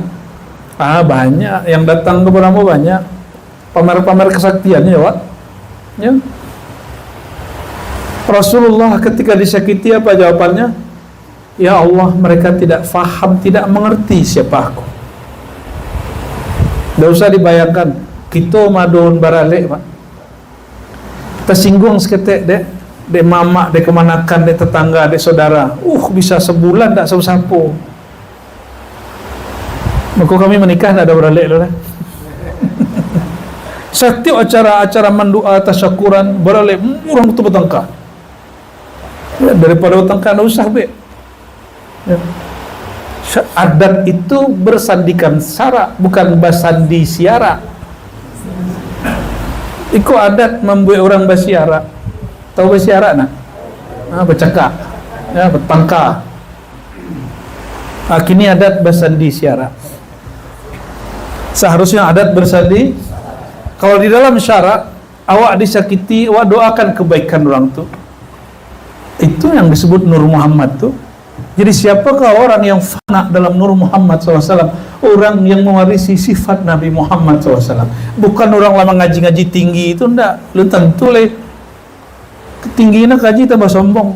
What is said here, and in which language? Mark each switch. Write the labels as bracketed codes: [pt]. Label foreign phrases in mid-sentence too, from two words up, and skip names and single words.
[id] Banyak yang datang ke Brahmo, banyak pamer-pamer kesaktiannya ya, Wak. Ya. Rasulullah ketika disakiti apa jawabannya? Ya Allah, mereka tidak faham, tidak mengerti siapa aku. Tidak usah dibayangkan kita madun baralik, Pak. Tersinggung seketik dek mamak, dek kemanakan, dek tetangga, dek saudara. Bisa sebulan tak sapu-sapu. Maka kami menikah tak ada baralik dulu lah. Setiap acara-acara mendua tasyakuran baralik orang tu bertengkar. Ya, daripada bertengkar tak usah be. Ya. Adat itu bersandikan syarak, bukan bersandi siara. Ikut adat membuat orang bersiara. Tahu bersiara nak? Bercakap, ya, bertangkar. Kini adat bersandi siara. Seharusnya adat bersandi. Kalau di dalam syarak awak disakiti, awak doakan kebaikan orang tu. Itu yang disebut Nur Muhammad tu. Jadi siapakah orang yang fana dalam Nur Muhammad SAW? Orang yang mewarisi sifat Nabi Muhammad SAW. Bukan orang lama ngaji-ngaji tinggi itu, enggak. Lu tentu le ketinggian kaji tambah sombong.